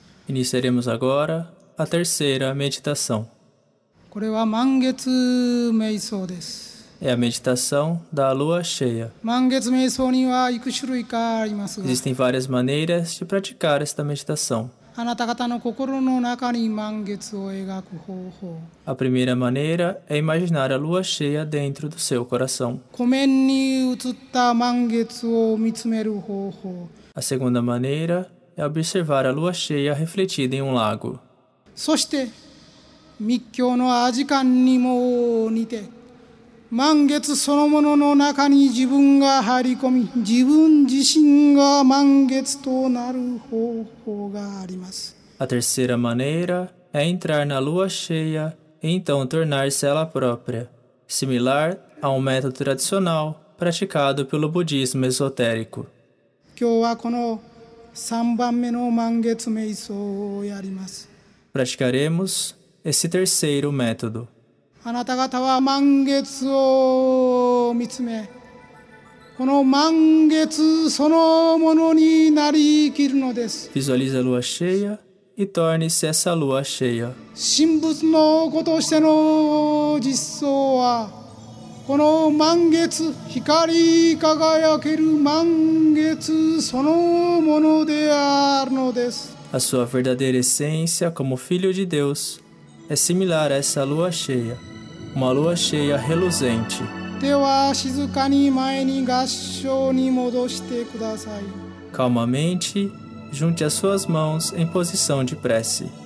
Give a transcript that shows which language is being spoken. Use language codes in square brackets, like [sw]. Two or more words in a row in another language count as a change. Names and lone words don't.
[pt] Iniciaremos agora a terceira meditação. [ja] これは満月瞑想です。 [pt] É a meditação da lua cheia. [ja] 満月瞑想にはいく種類かありますが、 [pt] Existem várias maneiras de praticar esta meditação. [ja] あなた方の心の中に満月を描く方法、 [pt] A primeira maneira é imaginar a lua cheia dentro do seu coração. [ja] 湖面に映った満月を見つめる方法、 [pt] A segunda maneira é observar a lua cheia refletida em um lago. [ja] そして密教の阿字観にも似て満月そのものの中に自分が入り込み、自分自身が満月となる方法があります。 [pt] A terceira maneira é entrar na lua cheia e então tornar-se ela própria, similar a um método tradicional praticado pelo budismo esotérico. [ja] 今日はこの3番目の満月瞑想をやります。 [pt] Praticaremos esse terceiro método. [ja] あなた方は満月を見つめ、この満月そのものになり生きるのです。 [pt] Visualize a lua cheia e torne-se essa lua cheia. [ja] 神仏の子としての実相は、この満月、光り輝ける満月そのものであるのです。 [pt] A sua verdadeira essência como filho de Deus é similar a essa lua cheia, uma lua cheia reluzente. [ja] では静かに前に合掌に戻してください。 [pt] Calmamente, junte as suas mãos em posição de prece.